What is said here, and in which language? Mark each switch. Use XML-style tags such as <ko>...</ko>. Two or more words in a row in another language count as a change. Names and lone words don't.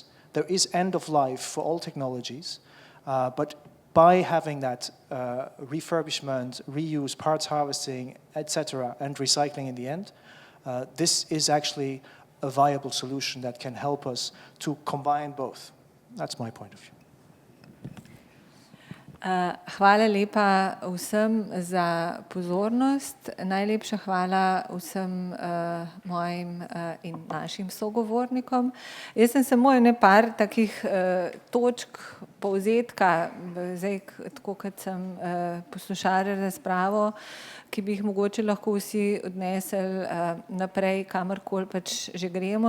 <en>There is end of life for all technologies, but by having that refurbishment, reuse, parts harvesting, etc., and recycling in the end, this is actually a viable solution that can help us to combine both. That's my point of view.</en> <sl>Hvala lepa vsem za pozornost. Najlepša hvala vsem mojim in našim sogovornikom. Jaz sem samo par takih točk povzetka, zdaj tako kot sem poslušala razpravo, ki bi jih mogoče lahko vsi odnesli naprej, kamorkoli pač že gremo.</sl>